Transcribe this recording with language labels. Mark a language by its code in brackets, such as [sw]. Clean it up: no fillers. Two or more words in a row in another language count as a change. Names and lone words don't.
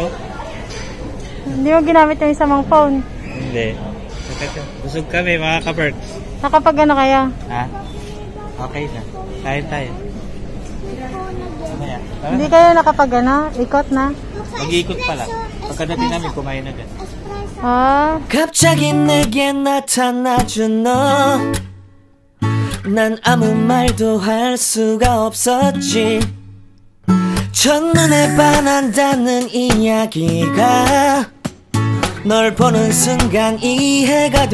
[tl] Hindi mo ginamit yung isang phone. Hindi. Busog kami mga ka-Berks. Nakapag ano kaya? Ha? Okay na. Kain tayo. Mamaya. Hindi kayo nakapag ano? Ikot na? Mag-iikot pala. Pagkadating namin, kumain agad. Ah, [ko] 갑자기 내게 나타나준 너 난 아무 말도 할 수가 없었지 첫눈에 반한다는 이야기가 널 보는 순간 이해가